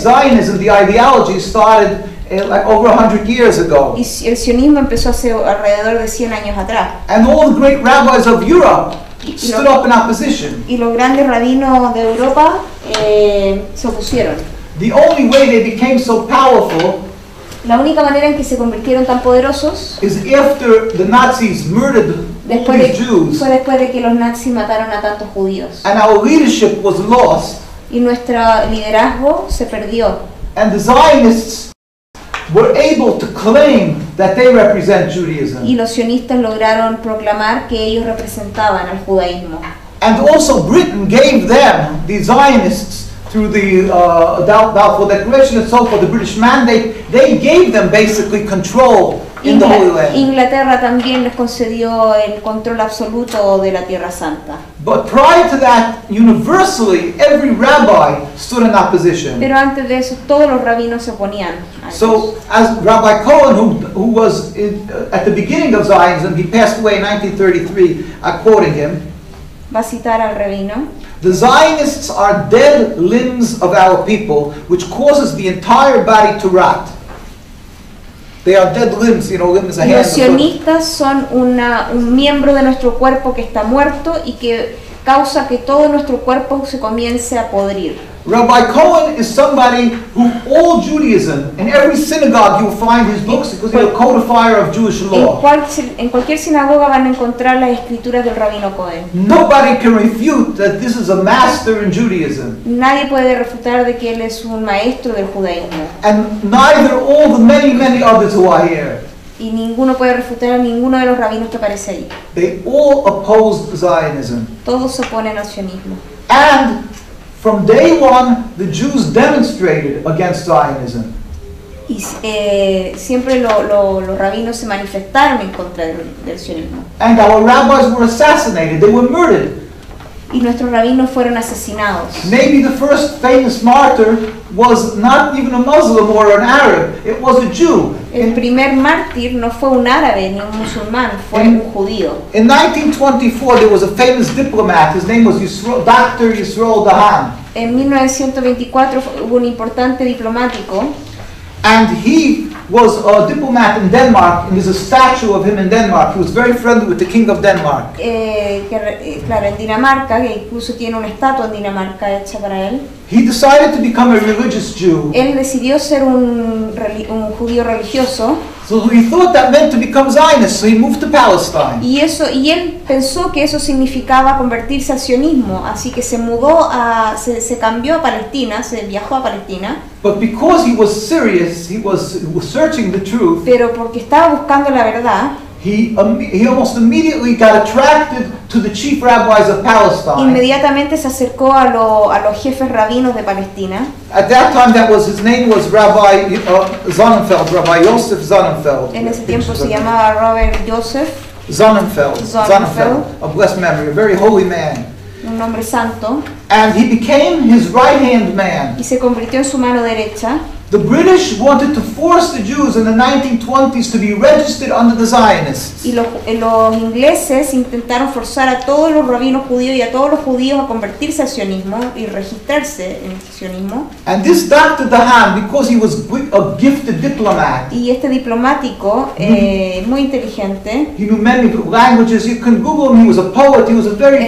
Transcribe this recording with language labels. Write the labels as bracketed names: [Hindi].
[English] Zionism, the ideology, started like over 100 years ago. [Spanish] Y el sionismo empezó hace alrededor de 100 años atrás. [English] And all the great rabbis of Europe stood up in opposition. [Spanish] Y los grandes rabinos de Europa se opusieron. [English] The only way they became so powerful [Spanish] La única manera en que se convirtieron tan poderosos [English] is after the Nazis murdered all [Spanish] fue [English] these Jews [Spanish] después de que los nazis mataron a tantos judíos. [English] and our leadership was lost, [Spanish] Y nuestro liderazgo se perdió. [English] and the Zionists were able to claim that they represent Judaism. [Spanish] Y los sionistas lograron proclamar que ellos representaban al judaísmo. [English] And also Britain gave them, the Zionists, through the Balfour Declaration and so forth, the British Mandate, they gave them basically control in the Holy Land. [Spanish] Inglaterra también les concedió el control absoluto de la Tierra Santa. [English] But prior to that, universally, every rabbi stood in opposition. [Spanish] Pero antes de eso, todos los rabinos se oponían a ellos. [English] So, as Rabbi Cohen, who was at the beginning of Zionism, he passed away in 1933, quoting him, [Spanish] Va a citar al rabino. [English] the Zionists are dead limbs of our people, which causes the entire body to rot. They are dead limbs, limbs, a hand, [Spanish] Los [English] a foot. [Spanish] sionistas son un miembro de nuestro cuerpo que está muerto y que causa que todo nuestro cuerpo se comience a podrir. [English] Rabbi Cohen is somebody who all Judaism, in every synagogue you will find his books because he's a codifier of Jewish law. [Spanish] En cualquier sinagoga van a encontrar las escrituras del rabino Cohen. [English] Nobody can refute that this is a master in Judaism. [Spanish] Nadie puede refutar de que él es un maestro del judaísmo. [English] And neither all the many others who are here. [Spanish] Y ninguno puede refutar a ninguno de los rabinos que aparece ahí. [English] They all opposed Zionism. [Spanish] Todos se oponen al sionismo. [English] And from day one, the Jews demonstrated against Zionism. [Spanish] Y siempre los rabinos se manifestaron en contra del sionismo. [English] And our rabbis were assassinated. They were murdered. [Spanish] Y nuestros rabinos fueron asesinados. [English] Maybe the first famous martyr was not even a Muslim or an Arab. It was a Jew. [Spanish] El primer mártir no fue un árabe ni un musulmán, fue un judío. [English] In 1924, there was a famous diplomat. His name was Dr. Yisroel Dahan. [Spanish] En 1924 hubo un importante diplomático. [English] And he was a diplomat in Denmark, and there's a statue of him in Denmark. He was very friendly with the king of Denmark. [Spanish] Claro, en Dinamarca, que incluso tiene una estatua en Dinamarca hecha para él. [English] He decided to become a religious Jew. [Spanish] Él decidió ser un judío religioso. [English] So he thought that meant to become Zionist, so he moved to Palestine. [Spanish] Y él pensó que eso significaba convertirse al sionismo, así que se cambió a Palestina, se viajó a Palestina. [English] But because he was serious, he was searching the truth. [Spanish] Pero porque estaba buscando la verdad, [English] He almost immediately got attracted to the chief rabbis of Palestine. [Spanish] inmediatamente se acercó a los jefes rabinos de Palestina. [English] At that time, his name was Rabbi Sonnenfeld, Rabbi Yosef Sonnenfeld. [Spanish] En ese tiempo se llamaba Robert Joseph [English] Sonnenfeld, a blessed memory, a very holy man. [Spanish] Un hombre santo. [English] And he became his right-hand man. [Spanish] Y se convirtió en su mano derecha. [English] The British wanted to force the Jews in the 1920s to be registered under the Zionists. [Spanish] Y los ingleses intentaron forzar a todos los rabinos judíos y a todos los judíos a convertirse al sionismo y registrarse en el sionismo. [English] And this Dr. Dahan, because he was a gifted diplomat, [Spanish] Y este diplomático, muy inteligente, [English] he knew many languages. You can Google him. He was a poet. He was a very